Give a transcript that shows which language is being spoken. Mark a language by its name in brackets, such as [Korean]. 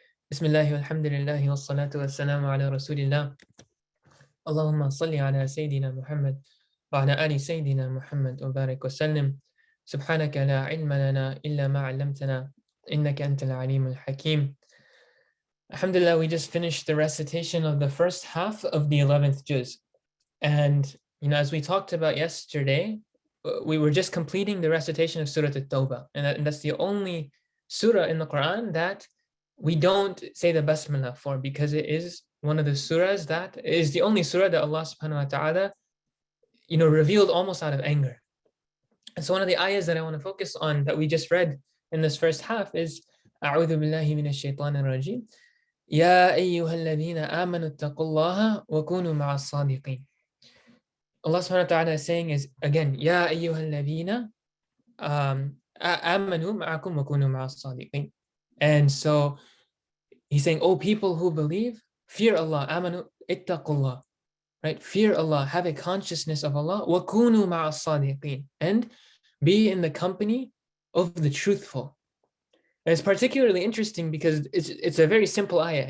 [Arabic] بسم الله والحمد لله والصلاة والسلام على رسول الله اللهم صل على سيدنا محمد وعلى آل سيدنا محمد وبارك وسلم سبحانك لا علم لنا إلا ما علمتنا إنك أنت العليم الحكيم. [English] Alhamdulillah, we just finished the recitation of the first half of the 11th juz. And, as we talked about yesterday, we were just completing the recitation of Surah At-Tawba. And that's the only surah in the Quran that we don't say the basmala for, because it is one of the surahs that is the only surah that Allah subhanahu wa ta'ala, revealed almost out of anger. And so one of the ayahs that I want to focus on that we just read in this first half is [Arabic] أعوذ بالله من الشيطان الرجيم يا أيها الذين آمنوا اتقوا الله وكونوا مع الصادقين. [English] Allah subhanahu wa ta'ala is saying is again, [Arabic] يا أيها الذين آمنوا معكم وكونوا مع الصادقين. [English] And so he's saying, oh people who believe, fear Allah, [Arabic] آمنوا اتقوا الله, [English] right? Fear Allah, have a consciousness of Allah, [Arabic] وكونوا مع الصادقين, [English] and be in the company of the truthful. And it's particularly interesting because it's a very simple ayah.